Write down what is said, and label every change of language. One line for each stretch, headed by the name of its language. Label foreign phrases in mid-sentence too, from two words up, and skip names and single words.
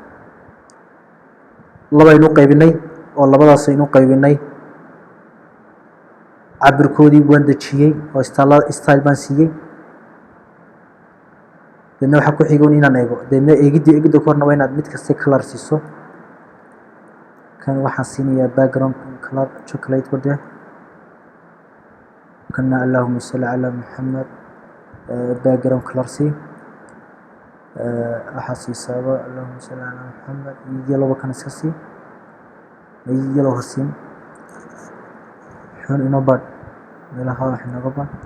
Somali: labaynu qaybinay oo labadaasaynu qaybinay cabirkoodii waan dejiyey oo style baan siiyey deedna waxaa ku xigoon inaan eego deedna eegidda ku horna waa inaad mid kasta color siiso kan waxaan siinayaa
English: background color chocolate
Somali: wada kana
Arabic: اللهم صل على محمد
English: background color
Somali: si waxaa siisaaba
Arabic: اللهم صل على محمد
Somali: yellow kan iska sii yellow hasin xun inoo bad meelaha wax inooga bad